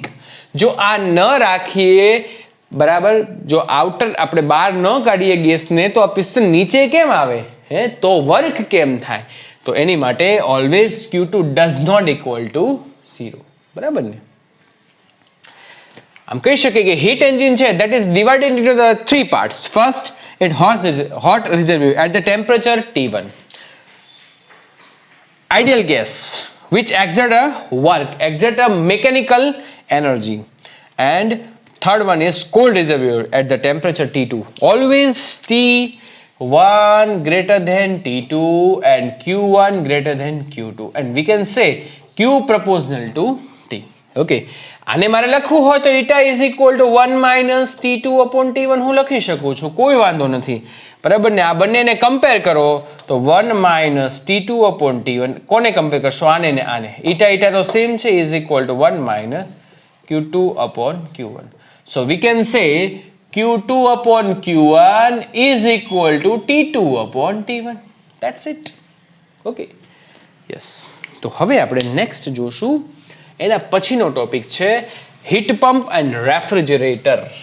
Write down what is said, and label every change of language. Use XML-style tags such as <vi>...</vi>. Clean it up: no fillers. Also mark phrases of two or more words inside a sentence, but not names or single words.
<gu>જો આ ન રાખીએ, બરાબર, જો આઉટર આપણે બહાર ન કાઢીએ ગેસને તો આ પિસ્ટન નીચે કેમ આવે, હે, તો વર્ક કેમ થાય? તો એની માટે</gu> <en>always Q2 does not equal to 0,</en> <gu>બરાબર ને. આમ કહી શકીએ કે</gu> <en>heat engine છે that is divided into the 3 parts. First, it hot reservoir at the temperature T1. Ideal gas which exert a mechanical energy. And third one is cold reservoir at the temperature T2. Always T1 greater than T2 and Q1 greater than Q2. And we can say Q proportional to T. Okay.</en> <gu>આને મારે લખવું હોય તો</gu> <en>eta is equal to 1 minus T2 upon T1</en> <gu>હું લખી શકું છું, કોઈ વાંધો નથી, બરાબર ને. આ બંનેને કમ્પેર કરો તો</gu> <en>1 minus T2 upon T1,</en> <gu>કોને કમ્પેર કરશો? આને ને આને.</gu> <en>eta eta તો સેમ છે, is equal to 1 minus Q2 upon Q1. so we can say Q2 upon Q1 is equal to T2 upon T1. That's it. Okay. Yes.</en> <gu>તો હવે આપણે નેક્સ્ટ જોશું, એના પછીનો ટોપિક છે</gu> <en>heat pump and refrigerator.</en>